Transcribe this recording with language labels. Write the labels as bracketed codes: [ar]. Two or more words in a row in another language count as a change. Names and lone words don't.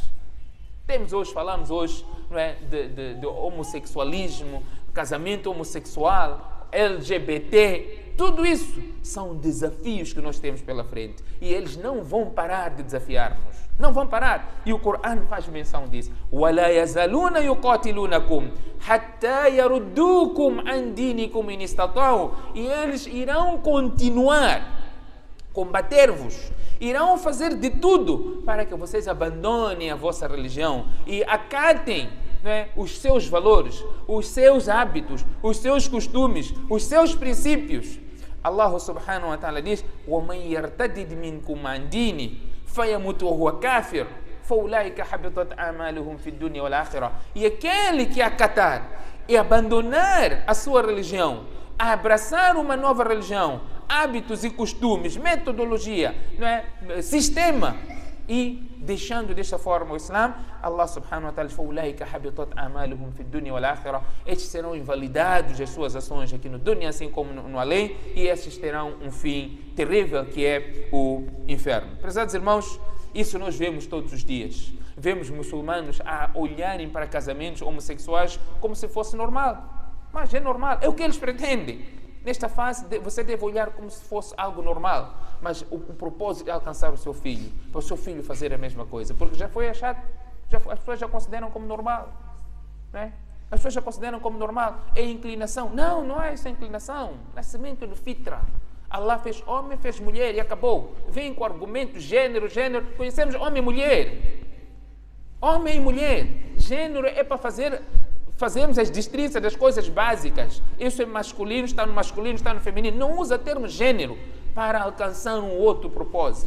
[pt] Falamos hoje, não é, de homossexualismo, casamento homossexual, LGBT, tudo isso são desafios que nós temos pela frente. E eles não vão parar de desafiar-nos. Não vão parar. E o Corão faz menção disso. [ar] وَلَا يَزَالُونَ يُقَاتِلُونَكُمْ حَتَّى يَرُدُّوكُمْ عَنْ دِينِكُمْ إِنِ اسْتَطَاعُوا. [pt] E eles irão continuar combater-vos, irão fazer de tudo para que vocês abandonem a vossa religião e acatem não é, os seus valores, os seus hábitos, os seus costumes, os seus princípios. [ar] الله سبحانه وتعالى diz: وَمَنْ يَرْتَدِدْ مِنْكُمْ عَنْ دِينِهِ فَيَمُتْ وَهُوَ كَافِرٌ فَأُولَٰئِكَ حَبِطَتْ أَعْمَالُهُم فِي الدُّنْيَا وَالْآخِرَةِ. [pt] E aquele que acatar e abandonar a sua religião, a abraçar uma nova religião, hábitos e costumes, metodologia, não é, sistema, e deixando desta forma o Islã, [ar] الله سبحانه وتعالى فَأُولَٰئِكَ حَبِطَتْ أَعْمَالُهُم فِي الدُّنْيَا وَالْآخِرَةِ. [pt] Estes serão invalidados as suas ações aqui no dunya, assim como no além, e estes terão um fim terrível, que é o inferno. Prezados irmãos, isso nós vemos todos os dias. Vemos muçulmanos a olharem para casamentos homossexuais como se fosse normal. Mas é normal, é o que eles pretendem. Nesta fase, você deve olhar como se fosse algo normal. Mas o propósito é alcançar o seu filho, para o seu filho fazer a mesma coisa. Porque já foi achado, as pessoas já consideram como normal. Não é? As pessoas já consideram como normal. É inclinação. Não, não é essa inclinação. Nascimento do fitra. Allah fez homem, fez mulher e acabou. Vem com argumento, gênero. Conhecemos homem e mulher. Homem e mulher. Gênero é para fazermos as distinções das coisas básicas. Isso é masculino, está no feminino. Não usa termo gênero para alcançar um outro propósito.